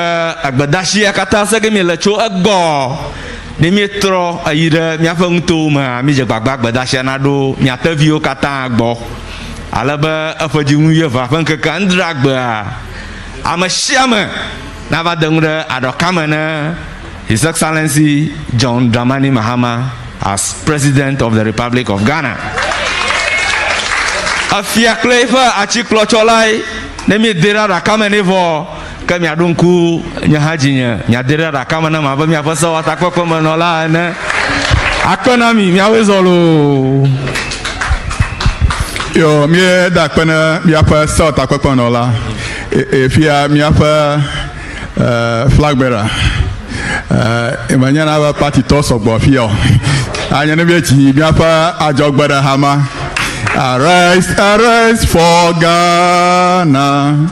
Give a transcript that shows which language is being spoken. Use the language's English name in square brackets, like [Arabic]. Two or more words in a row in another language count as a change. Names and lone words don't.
[Ewe] egbedashia katã se ge miele tso egbɔ ne mietrɔ eyi ɖe miaƒe ŋutowo mea midze gbagba gbedashia naɖo miateviwo katã gbɔ ale be eƒe dziŋu yeva ƒe ŋkeke adreagbea ame sia ame nava de ŋu ɖe aɖɔka me ne [English] His Excellency John Dramani Mahama as President of the Republic of Ghana. [Ewe] Afia kple eƒe atsiklɔtsɔlae ne mi de ɖe aɖaka me nɛ vɔ ke miaɖo ŋku nye hã dzinye miade ɖe aɖaka me ne ma be miaƒe sewɔtakpekpe me nɔla ene akpe na mi miawoe zɔ loo. Yo, míeda akpe ne míaƒe sewɔtakpekpe nɔla efia míaƒe [English] flag bearer [Ewe] menye na be partitɔ sɔgbɔ fi o anye ne míedzi míaƒe adzɔgbe ɖe hama [English] arise arise for Ghana.